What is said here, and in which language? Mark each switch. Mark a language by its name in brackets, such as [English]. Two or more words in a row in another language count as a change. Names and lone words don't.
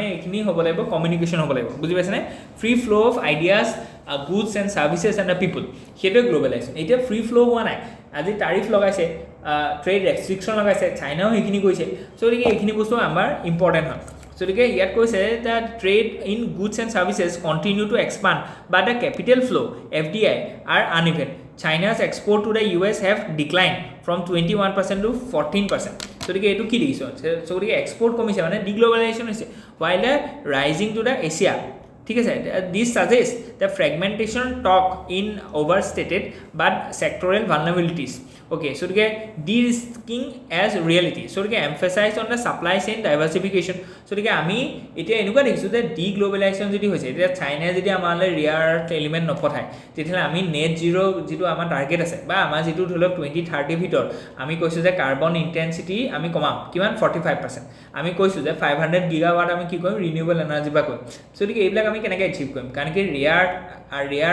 [Assamese] এইখিনি হ'ব লাগিব [English] কমিউনিকেশ্যন [Assamese] হ'ব লাগিব বুজি পাইছেনে [English] free flow of ideas goods and services and the people সেইটোৱে গ্ল'বেলাইজেশ্যন এতিয়া free flow' [Assamese] হোৱা নাই আজি [English] তাৰিফ লগাইছে trade restriction [Assamese] লগাইছে চাইনাও সেইখিনি কৈছে [English] চ' [Assamese] গতিকে এইখিনি বস্তু আমাৰ [English] ইম্পৰ্টেণ্ট হয় চ' [Assamese] গতিকে ইয়াত কৈছে [English] the trade in goods and services continue to expand but the capital flow FDI are uneven China's export to the US have declined from 21% to 14%. So [Assamese] গতিকে এইটো কি দেখিছোঁ [English] চ' [Assamese] গতিকে এক্সপৰ্ট কমিছে মানে ডিগ্ল'বেলাইজেশ্যন হৈছে [English] while the rising to the Asia [Assamese] ঠিক আছে [English] this suggests the fragmentation talk in overstated but sectoral vulnerabilities okay so গতিকে de-risking as reality so গতিকে emphasize on the supply chain diversification so [Assamese] গতিকে আমি এতিয়া এনেকুৱা দেখিছোঁ যে ডিগ্ল'বেলাইজেশ্যন যদি হৈছে এতিয়া চাইনাই যদি আমালৈ [English] rare earth element [Assamese] নপঠায় তেতিয়াহ'লে আমি [English] net zero' [Assamese] যিটো আমাৰ টাৰ্গেট আছে বা আমাৰ যিটো ধৰি লওক 2030 ভিতৰত আমি কৈছোঁ যে [English] carbon intensity [Assamese] আমি কমাম কিমান 45% আমি কৈছোঁ যে 500 গিগাৱাট আমি কি কৰিম [English] renewable energy [Assamese] পৰা কৰিম চ' গতিকে এইবিলাক আমি কেনেকৈ এচিভ কৰিম কাৰণ কি ৰিয়াৰ